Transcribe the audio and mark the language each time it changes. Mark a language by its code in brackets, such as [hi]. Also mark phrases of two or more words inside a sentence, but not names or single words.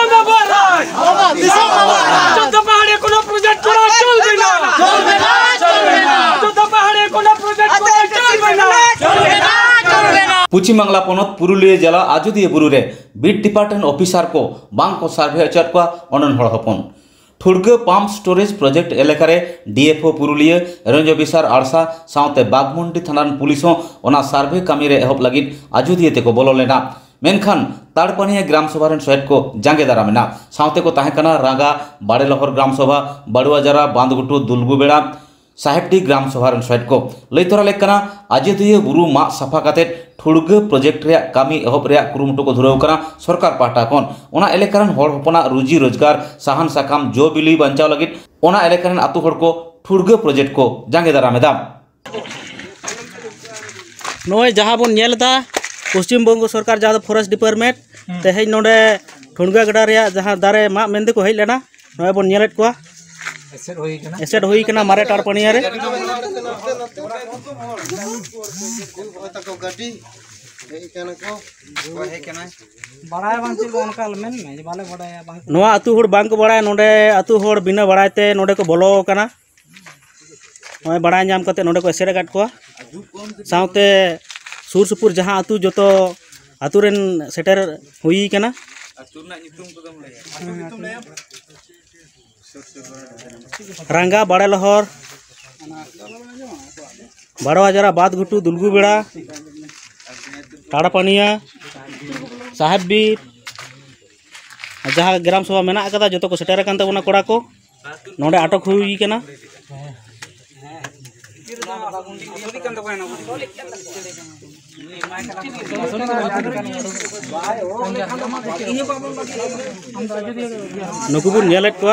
[sat] पश्चिम बांगला पनत पुरुलिया जिला आजोदिया बुरु रे [en] beat department officer [sat] को बांग को सार्वे अचर को अनन हड़ हपन ठुड़गे [en] pump storage project [sat] एलेकारे डीएफओ पुरुलिया [en] range officer [sat] आड़सा साउते बागमुंडी थाना पुलिस ओना सार्वे कामी रे एहब लगिद आजोदिया ते को बोलो लेना मेनखान ताड़पानिया [hi] ग्राम सभा [sat] सहित को जांगे दारामेना साउते को ताहेकना रागा बाड़ेलहर [hi] ग्राम सभा [sat] बाड़ुआजारा बांधगुटू दुलगुबेड़ा साहेबडी [hi] ग्राम सभा [sat] सहित को लैतरा लेकना आजोदिया बुरु मा साफा काते ठुड़गे प्रोजेक्ट रे कामी एहब रे कुरुमुटु को धुराव कना सरकार पाहटा खन ओना एलेकारान हड़ हपना रुजी रोजगार साहान साकाम जो बिली बांचाव लगिद ओना एलेकारान आतु हड़ को ठुड़गे प्रोजेक्ट को जांगे दारामेदा नय जहां बन नेलदा पश्चिम बंग सरकार जहां [en] forest department [sat] तेहे नोडे ठुड़गा गडा रे जहां दारे मा मेंदे को हेज लेना नय बन नेलेट को एसेट होई कना मारे टाड़पानिया रे नोआ अतु होड़ बांग को बड़ाय नोडे अतु होड़ बिना बड़ायते नोडे को बोलो कना नय बड़ाय नाम कते नोडे को एसेट गाट को साउते सुर सुपुर जहां अतु जतो अतु रेन सेटर हुई कना अतु ना नितुम को दम लया रंगा बाड़ेलहर बाड़ुआजारा बादघुटू दुलगुबेड़ा ताड़पानिया साहेब बीर जहाँ [hi] ग्राम सभा [sat] मेना कदा जो को सेटर कान तबना कोड़ा को नोडे अटक हुई कना नुकुबुर नेलेट को